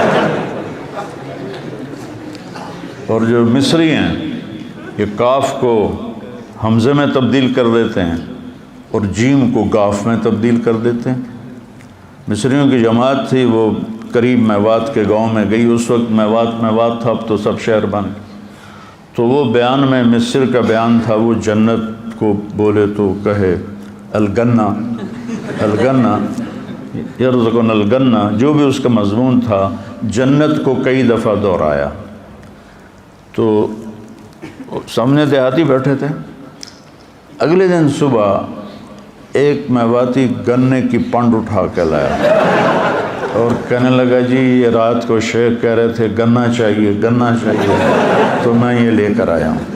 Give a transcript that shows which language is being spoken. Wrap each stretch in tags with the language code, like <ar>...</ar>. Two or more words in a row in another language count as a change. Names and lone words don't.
<ur>اور جو مصری ہیں یہ کاف کو حمزے میں تبدیل کر دیتے ہیں اور جیم کو گاف میں تبدیل کر دیتے ہیں۔ مصریوں کی جماعت تھی، وہ قریب میوات کے گاؤں میں گئی، اس وقت میوات تھا، اب تو سب شہر بن، تو وہ بیان میں مصر کا بیان تھا، وہ جنت کو بولے تو کہے</ur> <ar>الگنہ، الگنہ یرزقن الگنہ،</ar> <ur>جو بھی اس کا مضمون تھا، جنت کو کئی دفعہ دہرایا۔ تو سامنے دیہاتی بیٹھے تھے، اگلے دن صبح ایک میواتی گنے کی پنڈ اٹھا کے لایا اور کہنے لگا جی یہ رات کو شیخ کہہ رہے تھے گنا چاہیے، گنا چاہیے، تو میں یہ لے کر آیا ہوں۔</ur>